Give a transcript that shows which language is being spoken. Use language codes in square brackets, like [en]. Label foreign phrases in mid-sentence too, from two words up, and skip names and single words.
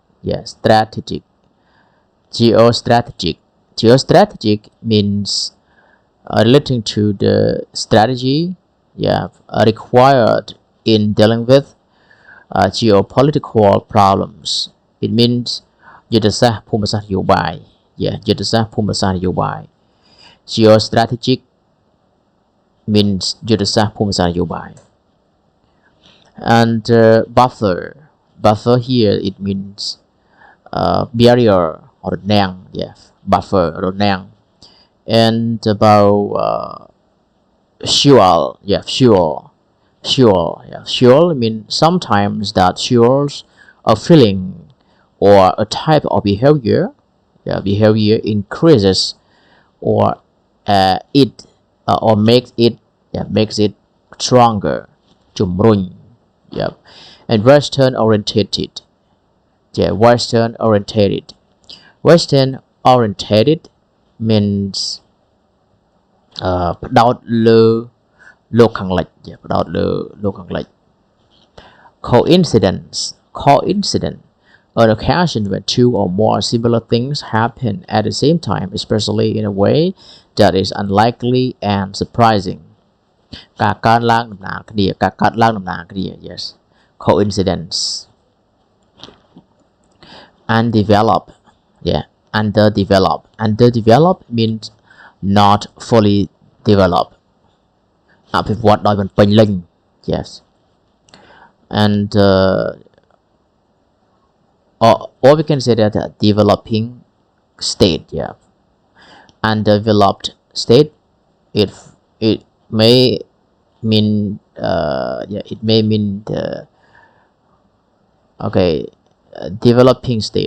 [en] Strategic. Geostrategic means relating to the strategy required in dealing with geopolitical problems. It means [km] យុទ្ធសាស្ត្រភូមិសាស្ត្រនយោបាយ យុទ្ធសាស្ត្រភូមិសាស្ត្រនយោបាយ [en] Geostrategic means [km] យុទ្ធសាស្ត្រភូមិសាស្ត្រនយោបាយ [en] and buffer here it means barrier or រាំង buffer or រាំង and about fuel means sometimes that fuels a feeling or a type of behavior increases or makes it stronger. ជំរុញ and western orientated means [km] ផ្ដោតលើលោកខាងលិច ផ្ដោតលើលោកខាងលិច [en] coincidence an occasion when two or more similar things happen at the same time, especially in a way that is unlikely and surprising. [km] ការកើតឡើងដំណាលគ្នា [en] yes, coincidence. Underdeveloped means not fully developed. [km] អភិវឌ្ឍដោយមិនពេញលេញ [en] yes, and or we can say that developing state. Undeveloped state, it may mean developing state.